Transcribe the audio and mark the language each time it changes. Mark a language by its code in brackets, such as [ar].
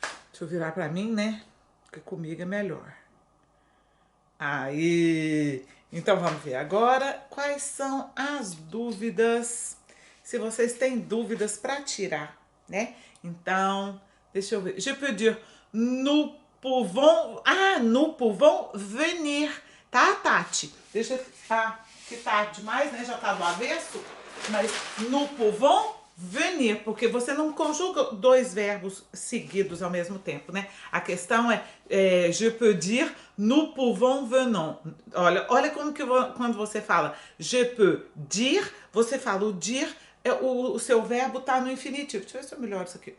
[pt] Deixa eu virar para mim, né? Porque comigo é melhor. Aí, então vamos ver agora quais são as dúvidas, se vocês têm dúvidas para tirar, né? Então, deixa eu ver. [fr] Je peux dire, nous pouvons venir, tá, Tati? [pt] Deixa eu, que tá demais, né? Já tá do avesso, mas [fr] nous pouvons venir, [pt] porque você não conjuga dois verbos seguidos ao mesmo tempo, né? A questão é, [fr] je peux dire, nous pouvons venons. [pt] Olha como que quando você fala [fr] je peux dire, [pt] você fala o dire, o seu verbo tá no infinitivo. Deixa eu ver se eu melhoro isso aqui.